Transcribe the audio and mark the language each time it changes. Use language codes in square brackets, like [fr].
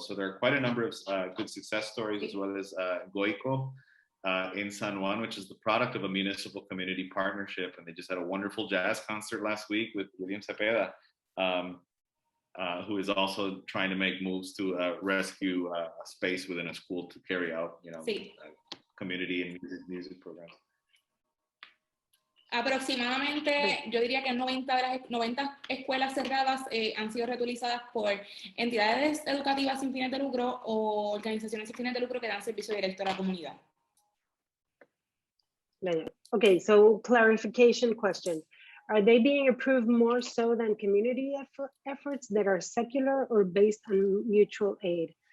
[en] So there are quite a number of good success stories, as well as Goico in San Juan, which is the product of a municipal community partnership. And they just had a wonderful jazz concert last week with William Cepeda, who is also trying to make moves to rescue a space within a school to carry out, community and music programs. [es] Aproximadamente, yo diría que 90 escuelas cerradas han sido reutilizadas por entidades educativas sin fines de lucro o organizaciones sin fines de lucro que dan servicio directo a la comunidad. [en] Okay, so clarification question. Are they being approved more so than community efforts that are secular or based on mutual aid?